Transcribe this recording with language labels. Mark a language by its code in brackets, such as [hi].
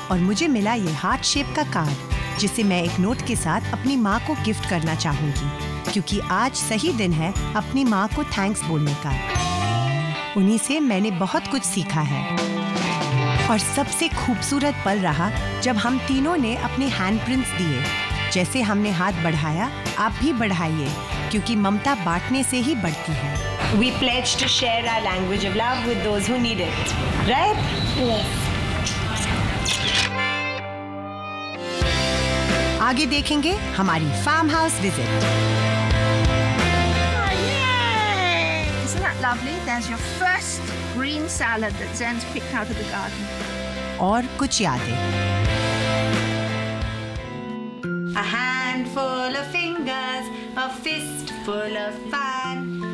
[hi] और मुझे मिला ये हार्ट शेप का कार्ड, जिसे मैं एक नोट के साथ अपनी माँ को गिफ्ट करना चाहूंगी, क्योंकि आज सही दिन है अपनी माँ को थैंक्स बोलने का। उन्हीं से मैंने बहुत कुछ सीखा है। और सबसे खूबसूरत पल रहा जब हम तीनों ने अपने हैंडप्रिंट्स दिए। जैसे हमने हाथ बढ़ाया, आप भी बढ़ाइए, क्योंकि ममता बांटने से ही बढ़ती है। [en] We pledge to share our language of love with those who need it. Right? Yes. [hi] आगे देखेंगे हमारी farm house visit. [en] Isn't that lovely? There's your first green salad that Zen's picked out of the garden. [hi] और कुछ यादें। [en] A handful of fingers, a fistful of fun.